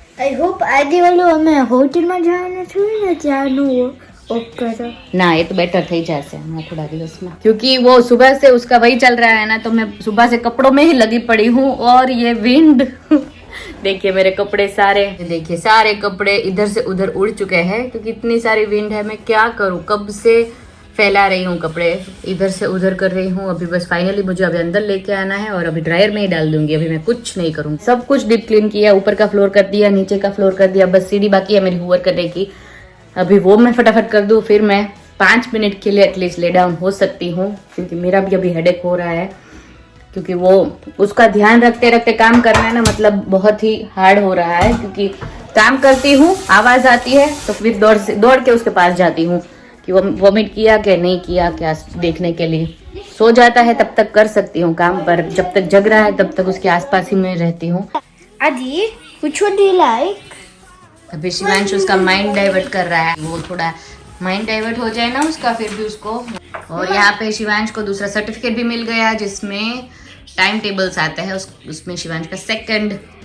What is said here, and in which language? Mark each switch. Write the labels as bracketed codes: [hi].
[en] I hope [gu] આજે વાળું અમે હોટલમાં જવાના છું ને, ત્યાંનું ઓફ કરો। [hi] ना, ये तो बेटर [gu] થઈ જશે [hi] हमारा थोड़ा दिवस में, क्योंकि वो सुबह से उसका वही चल रहा है ना, तो मैं सुबह से कपड़ों में ही लगी पड़ी हूँ। और ये विंड देखिए मेरे कपड़े सारे, देखिए सारे कपड़े इधर से उधर उड़ चुके हैं, क्योंकि इतनी सारी विंड है। मैं क्या करूँ, कब से फैला रही हूँ कपड़े, इधर से उधर कर रही हूँ। अभी बस फाइनली मुझे अभी अंदर लेके आना है, और अभी ड्रायर में ही डाल दूंगी। अभी मैं कुछ नहीं करूँगी, सब कुछ डीप क्लीन किया, ऊपर का फ्लोर कर दिया, नीचे का फ्लोर कर दिया, बस सीढ़ी बाकी है मेरी हूवर करने की। अभी वो मैं फटाफट कर दूँ, फिर मैं 5 मिनट के लिए एटलीस्ट ले डाउन हो सकती हूँ, क्योंकि मेरा भी अभी हेडेक हो रहा है, क्योंकि वो उसका ध्यान रखते रखते काम करना है ना, मतलब बहुत ही हार्ड हो रहा है। क्योंकि काम करती हूँ, आवाज आती है तो फिर दौड़ के उसके पास जाती हूँ कि वो वॉमिट किया क्या नहीं किया क्या देखने के लिए। सो जाता है तब तक कर सकती हूँ काम, पर जब तक जग रहा है तब तक उसके आसपास ही मैं रहती हूँ। [en] Adi, which one do you like? [hi] अभी शिवांश उसका माइंड डाइवर्ट कर रहा है, वो थोड़ा माइंड डाइवर्ट हो जाए ना उसका, फिर भी उसको। और यहाँ पे शिवांश को दूसरा सर्टिफिकेट भी मिल गया जिसमें टाइम टेबल्स आते हैं, उसमें शिवांश का सेकंड